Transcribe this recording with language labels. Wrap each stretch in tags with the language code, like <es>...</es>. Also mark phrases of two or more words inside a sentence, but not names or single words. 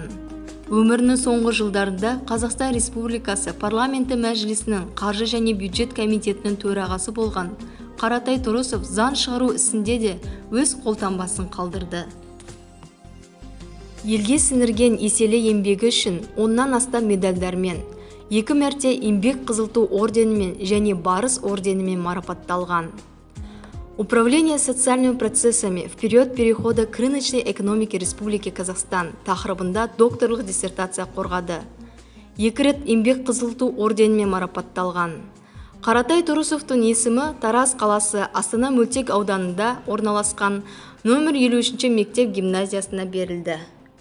<kk>Өмірінің соңғы жылдарында Қазақстан Республикасы парламенті мәжілісінің қаржы және бюджет комитетінің төрағасы болған Қаратай Тұрысов заң шығару ісінде де өз қолтаңбасын қалдырды. Елге сіңірген еселі еңбегі үшін 10-нан астам медальдармен, 2 мәрте еңбек қызыл ту орденімен және барыс орденімен марапатталған.</kk> <ru>Управление социальными процессами в период перехода к рыночной экономике Республики Казахстан</ru> <kk>тақырыбында докторлық диссертация қорғады. 2 рет еңбек қызыл ту орденімен марапатталған. Қаратай Тұрысовтың есімі Тараз қаласы Астана мөлтек ауданында орналасқан номер 53 мектеп гимназиясына берілді.</kk>